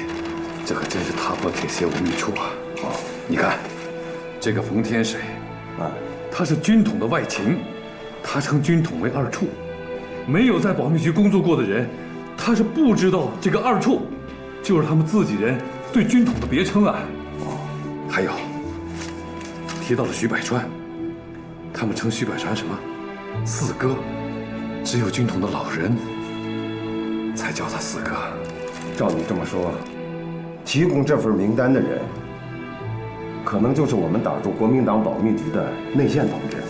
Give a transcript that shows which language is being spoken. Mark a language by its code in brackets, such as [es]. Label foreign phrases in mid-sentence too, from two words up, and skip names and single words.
[zh] 這可真是踏破鐵鞋無覓處啊！你看，這個馮天水，他是軍統的外勤，他稱軍統為二處。沒有在保密局工作過的人，他是不知道這個二處就是他們自己人對軍統的別稱啊！還有，提到了徐百川，他們稱徐百川什麼？四哥，只有軍統的老人才叫他四哥。照你這麼說，提供這份名單的人，可能就是我們打入國民黨保密局的內線同志。